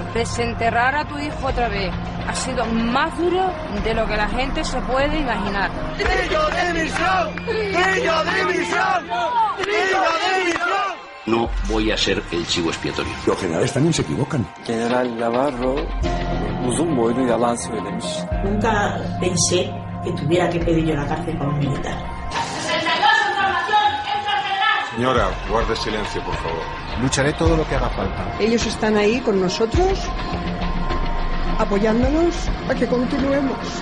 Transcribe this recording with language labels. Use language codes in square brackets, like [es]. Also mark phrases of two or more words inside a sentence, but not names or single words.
[es] Desenterrar a tu hijo otra vez ha sido más duro de lo que la gente se puede imaginar. ¡Trillo de misión! ¡Trillo de misión! ¡Trillo de misión! No voy a ser el chivo expiatorio. Los generales también se equivocan. [tr] General Navarro uzun boylu yalan söylemiş. [es] Nunca pensé que tuviera que pedir yo la cárcel para un militar. Señora, guarde silencio, por favor. Lucharé todo lo que haga falta. Ellos están ahí con nosotros, apoyándonos a que continuemos.